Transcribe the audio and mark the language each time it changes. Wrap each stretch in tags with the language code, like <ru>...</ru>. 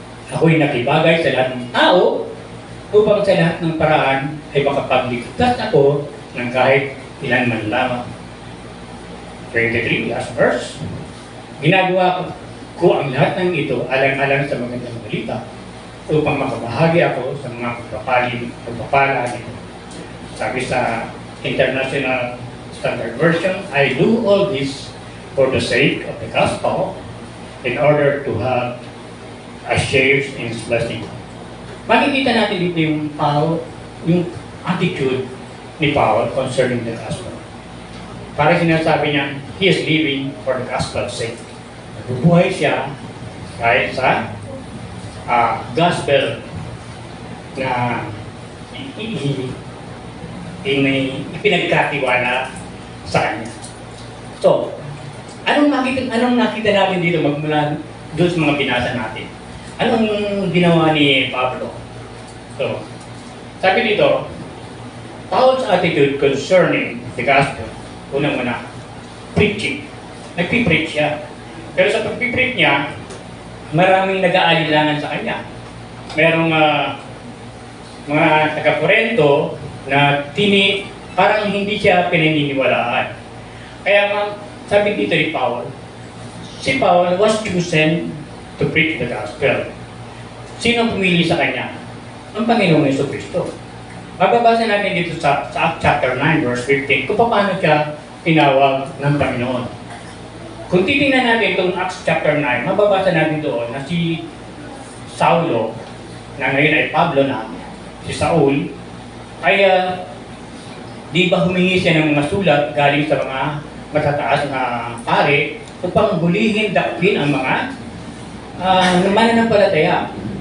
<tl>Ako'y nakibagay sa lahat ng tao upang sa lahat ng paraan ay makapagligtas ako ng kahit ilan man lamang. 23, last verse. Ginagawa ko ang lahat ng ito alang-alang sa magandang balita upang makabahagi ako sa mga pagpapala nito. Sabi sa</tl> <en>International Standard Version, I do all this for the sake of the gospel in order to have a share in its blessing.</en> <tl>Makikita natin dito yung attitude ni Paul</tl> <en>concerning the gospel.</en> <tl>Para sinasabi niya,</tl> <en>he is living for the gospel's sake.</en> <tl>Nabubuhay siya kahit sa gospel na ipinagkatiwala sa kanya. So, anong nakita natin dito magmula doon sa mga binasa natin? Anong ginawa ni Pablo? So, sabi dito,</tl> <en>Paul's attitude concerning the gospel,</en> <tl>unang-una, preaching. Nagpipreach siya. Pero sa pagpipreach niya, maraming nag-aalilangan sa kanya. Merong mga taga-Korento na parang hindi siya pinaniniwalaan. Kaya sabi dito ni Paul, si</tl> <en>Paul was chosen to preach the gospel.</en> <tl>Sino pumili sa kanya? Ang Panginoong Jesucristo. Mababasa natin dito sa Acts chapter 9 verse 15 kung paano siya tinawag ng Panginoon. Kung titingnan natin itong Acts chapter 9, mababasa natin doon na si Saulo, na ngayon ay Pablo na, si Saul, ay di ba humingi siya ng mga sulat galing sa mga matataas na pare upang hulihin, dakpin ang mga mananampalataya.</tl>